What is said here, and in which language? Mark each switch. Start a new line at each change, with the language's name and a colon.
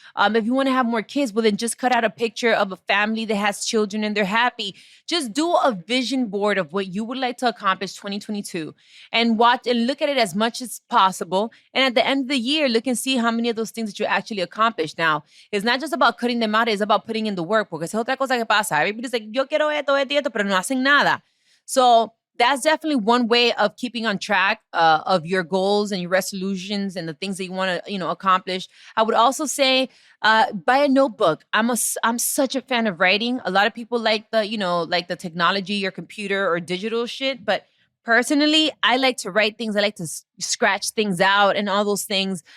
English: If you want to have more kids, well, then just cut out a picture of a family that has children and they're happy. Just do a vision board of what you would like to accomplish 2022 and watch and look at it as much as possible. And at the end of the year, look and see how many of those things that you actually accomplished. Now, it's not just about cutting them out, it's about putting in the work.
Spanish: Porque es otra cosa que pasa.
English: Everybody's like,
Spanish: yo quiero esto, esto, esto, pero no hacen nada.
English: So that's definitely one way of keeping on track of your goals and your resolutions and the things that you want to accomplish. I would also say buy a notebook. I'm such a fan of writing. A lot of people like the technology, your computer or digital shit, but personally, I like to write things. I like to scratch things out and all those things.